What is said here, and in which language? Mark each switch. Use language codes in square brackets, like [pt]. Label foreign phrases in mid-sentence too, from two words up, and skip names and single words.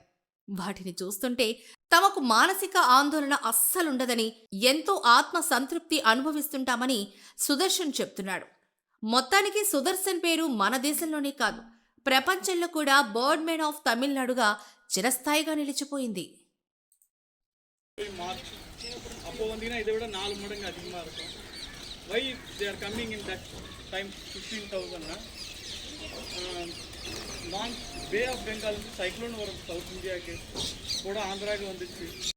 [te] వాటిని చూస్తుంటే తమకు మానసిక ఆందోళన అస్సలుండదని, ఎంతో ఆత్మ సంతృప్తి అనుభవిస్తుంటామని సుదర్శన్ చెప్తున్నాడు. మొత్తానికి సుదర్శన్ పేరు మన దేశంలోనే కాదు, ప్రపంచంలో కూడా బర్డ్ మ్యాన్ ఆఫ్ తమిళనాడుగా చిరస్థాయిగా నిలిచిపోయింది. [ta] அப்போ வந்தீங்கன்னா இதை விட 4 மடங்கு அதிகமாக இருக்கும். [en] Why they are coming in that time 15,000. [ta] நான் பே ஆஃப் பெங்கால் சைக்ளோன் வரும் சவுத் இந்தியாவுக்கு கூட ஆந்திராவுக்கு வந்துச்சு.